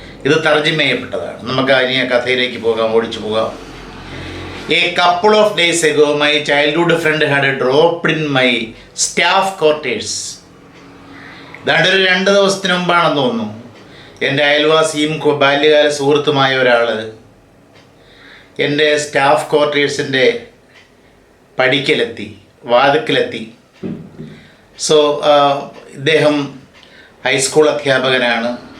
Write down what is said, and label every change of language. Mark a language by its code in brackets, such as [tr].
[ml] ഇത് തർജ്ജിമ ചെയ്യപ്പെട്ടതാണ്. നമുക്ക് ഇനി ആ കഥയിലേക്ക് പോകാം, ഓടിച്ചു പോകാം. [en] A couple of days ago, my childhood friend had dropped in my staff quarters. [ml] ഇതാണ്ട് ഒരു 2 ദിവസത്തിന് മുമ്പാണെന്ന് തോന്നുന്നു, എൻ്റെ അയൽവാസിയും ബാല്യകാല സുഹൃത്തുമായ ഒരാൾ എൻ്റെ സ്റ്റാഫ് ക്വാർട്ടേഴ്സിൻ്റെ പടിക്കലെത്തി, വാതിക്കലെത്തി. സോ ഇദ്ദേഹം ഹൈസ്കൂൾ അധ്യാപകനാണ്.